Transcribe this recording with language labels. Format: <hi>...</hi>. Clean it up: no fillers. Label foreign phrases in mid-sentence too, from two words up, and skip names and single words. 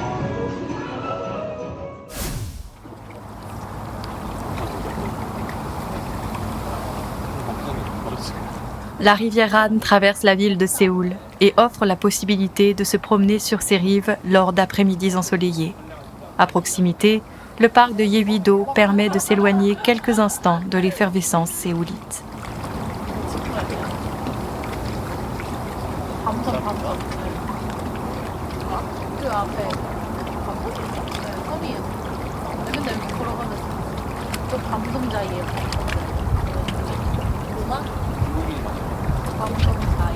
<fr>La rivière Han traverse la ville de Séoul et offre la possibilité de se promener sur ses rives lors d'après-midi ensoleillés. À proximité, le parc de Yeouido permet de s'éloigner quelques instants de l'effervescence séoulite.</fr> <ko>그 앞에 섬이에요. 맨날 이렇게 걸어가면서 저 밤섬자이에요. 뭐만? 밤섬자이.</ko>